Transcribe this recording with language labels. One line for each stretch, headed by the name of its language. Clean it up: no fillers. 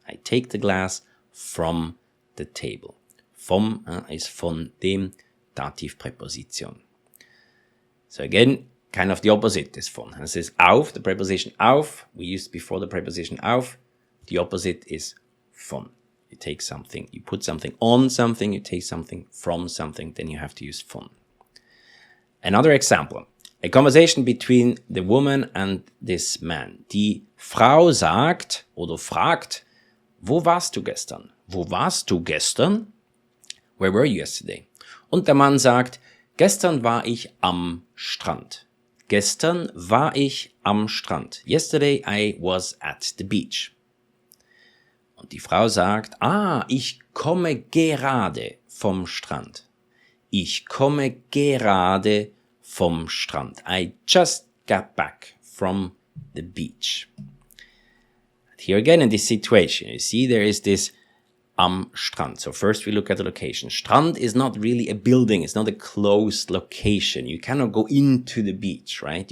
English: I take the glass from the table.
German: Vom ist von dem Dativpräposition.
English: So again, kind of the opposite is von. This is auf, the preposition auf. We used before the preposition auf. The opposite is von. You take something, you put something on something, you take something from something, then you have to use von. Another example. A conversation between the woman and this man.
German: Die Frau sagt oder fragt, wo warst du gestern? Wo warst du gestern?
English: Where were you yesterday?
German: Und der Mann sagt, gestern war ich am Strand. Gestern war ich am Strand.
English: Yesterday I was at the beach.
German: Und die Frau sagt, ich komme gerade vom Strand. Ich komme gerade vom Strand.
English: I just got back from the beach. Here again in this situation, you see there is this
German: am Strand.
English: So first we look at the location. Strand is not really a building. It's not a closed location. You cannot go into the beach, right?